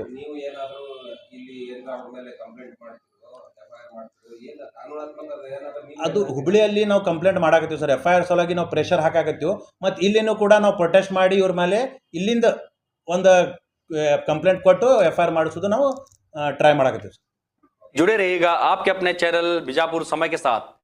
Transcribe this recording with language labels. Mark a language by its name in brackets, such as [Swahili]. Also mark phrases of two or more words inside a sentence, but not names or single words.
[Kannada] ನೀವು ಏನಾದರೂ ಇಲ್ಲಿ ಅವ್ರ ಮೇಲೆ ಕಂಪ್ಲೇಂಟ್ ಮಾಡ್ತಿರೋ, FIR ಮಾಡ್ತಿರೋ, ಏನು ಕಾನೂನಾತ್ಮಕ ಏನಾದರೂ ಅದು ಹುಬ್ಳಿಯಲ್ಲಿ ನಾವು ಕಂಪ್ಲೇಂಟ್ ಮಾಡಾಕತ್ತೀವಿ ಸರ್. FIR ಸಲುವಾಗಿ ನಾವು ಪ್ರೆಷರ್ ಹಾಕಾಕತ್ತೀವಿ. ಮತ್ತು ಇಲ್ಲಿನೂ ಕೂಡ ನಾವು ಪ್ರೊಟೆಸ್ಟ್ ಮಾಡಿ ಇವ್ರ ಮೇಲೆ ಇಲ್ಲಿಂದ ಒಂದು ಕಂಪ್ಲೇಂಟ್ ಕೊಟ್ಟು FIR ಮಾಡಿಸೋದು ನಾವು ಟ್ರೈ ಮಾಡಾಕತ್ತೀವಿ. [Hindi] जुड़े रहिएगा आपके अपने चैनल बीजापुर समय के साथ।